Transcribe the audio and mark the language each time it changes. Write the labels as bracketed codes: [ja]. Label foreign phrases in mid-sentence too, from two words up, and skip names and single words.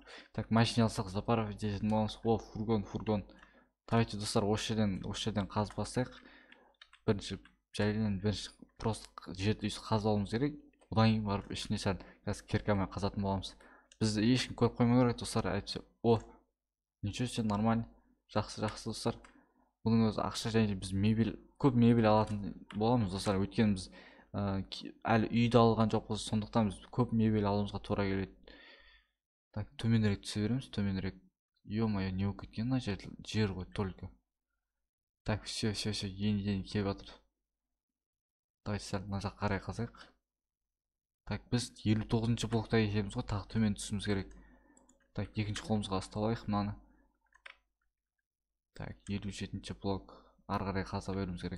[kk] Так, машина алсақ заправка ететін боламыз. О, фургон. Давайте достар, осы жерден қазып бастайық. Бірінші просто жерді қазып алуымыз керек. Одан кейін барып ішіне сәл қазір киркамен қазатын боламыз. Бізді ешкім көріп қоймау керек достар. Әйтпесе, [ru] о, ничего себе, нормально. [kk] Жақсы достар. Бұның өзі ақша, және біз көп мебель алатын боламыз достар. Өйткені біз әлі үйді алған жоқпыз, сондықтан біз көп мебель алуымызға тура келеді. Так, төменірек түсе береміз, төменірек. Ё-моё, не болып кеткен мына жер ғой только. [ru] Так, все, [kk] енді келіп жатыр. Давайте сәл мына жаққа қарай қазайық. Так, біз 59-шы блокта екенбіз ғой, тағы төмен түсіміз керек. Так, екінші қолымызға ұстап алайық мынаны. Так, 57-ші блок, ары қарай қаза беруіміз керек.